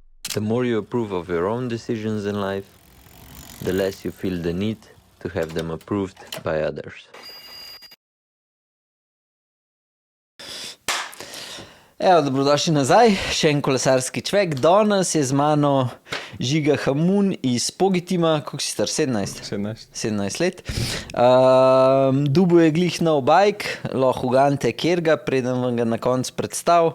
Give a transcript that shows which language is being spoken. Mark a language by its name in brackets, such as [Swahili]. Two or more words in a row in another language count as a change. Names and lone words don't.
[English] The more you approve of your own decisions in life, the less you feel the need to have them approved by others. [Slovenian] Evo, dobrodošli nazaj, še en kolesarski čvek. Danes je z mano Žiga Hamun iz Pogitima, koliko si star, 17? 17 let. Dubo je glih nov bike, lahko ugante kjerga, preden vam ga na koncu predstav.